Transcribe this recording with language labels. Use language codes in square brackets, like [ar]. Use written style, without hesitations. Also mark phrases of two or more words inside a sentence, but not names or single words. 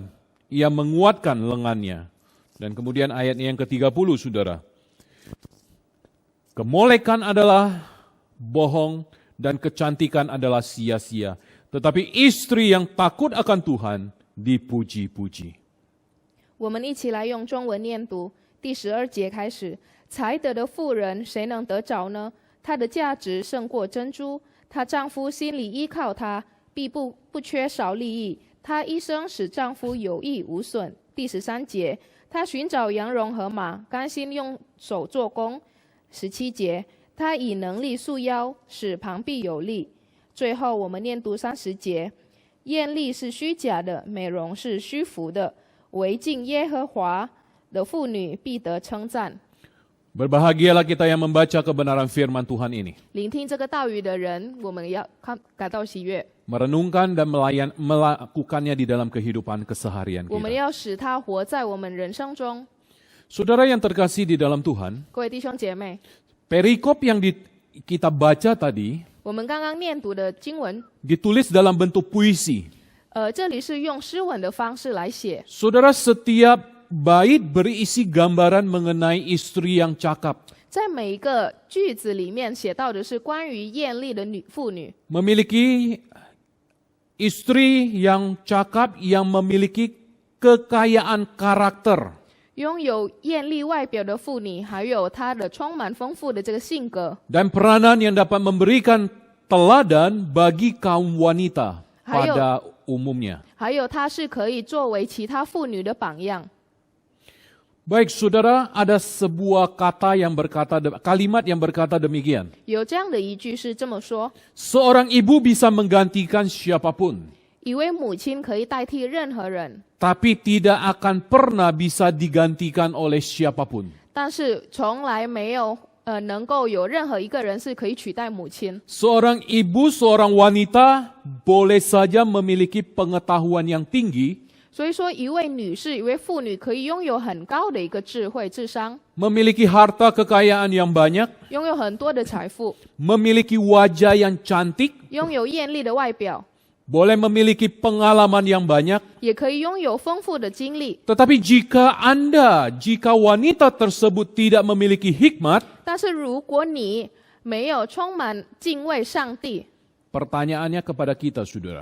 [id] Ia menguatkan lengannya. Dan kemudian ayatnya yang ke-30, saudara. Kemolekan adalah bohong dan kecantikan adalah sia-sia. Tetapi istri yang takut akan Tuhan dipuji-puji. [zh] 我们一起来用中文念读第12节开始。才德的妇人，谁能得着呢？她的价值胜过珍珠， 她丈夫心里依靠她，必不缺少利益。她一生使丈夫有益无损。第13节，她寻找羊绒和马，甘心用手做工。17节，她以能力束腰，使旁臂有力。最后我们念读30节，艳丽是虚假的，美容是虚浮的，唯敬耶和华的妇女必得称赞。 [id] Berbahagialah kita yang membaca kebenaran firman Tuhan ini, [zh] 聆听这个道语的人，我们要感到喜悦， [id] merenungkan dan melakukannya di dalam kehidupan keseharian [zh] 我们 [id] kita. [zh] 要使它活在我们人生中。 [id] Saudara yang terkasih di dalam Tuhan, [zh] 各位弟兄姐妹， [id] perikop yang kita baca tadi [zh] 我们刚刚念读的经文， [id] ditulis dalam bentuk puisi. [zh] 这里是用诗文的方式来写。 [id] Saudara, setiap bait berisi gambaran mengenai istri yang cakap, [zh] 在每一个句子里面写到的是关于艳丽的妇女， [id] memiliki istri yang cakap yang memiliki kekayaan karakter. [zh] 拥有艳丽外表的妇女，还有她的充满丰富的这个性格， [id] Dan peranan yang dapat memberikan teladan bagi kaum wanita pada umumnya. [zh] 还有她是可以作为其他妇女的榜样。 [id] Baik saudara, ada sebuah kalimat yang berkata demikian. [zh] 有这样的一句是这么说： [id] Seorang ibu bisa menggantikan siapapun, [zh] 一位母亲可以代替任何人， [id] tapi tidak akan pernah bisa digantikan oleh siapapun. [zh] 但是从来没有能够有任何一个人是可以取代母亲。 [id] Seorang ibu, seorang wanita boleh saja memiliki pengetahuan yang tinggi, [zh] 所以说，一位女士、一位妇女可以拥有很高的一个智慧、智商， [id] memiliki harta kekayaan yang banyak, [zh] 拥有很多的财富， [id] memiliki wajah yang cantik, [zh] 拥有艳丽的外表， [id] boleh memiliki pengalaman yang banyak. [zh] 也可以拥有丰富的经历。 [id] Tetapi jika wanita tersebut tidak memiliki hikmat, [zh] 但是如果你没有充满敬畏上帝， [id] pertanyaannya kepada kita, saudara,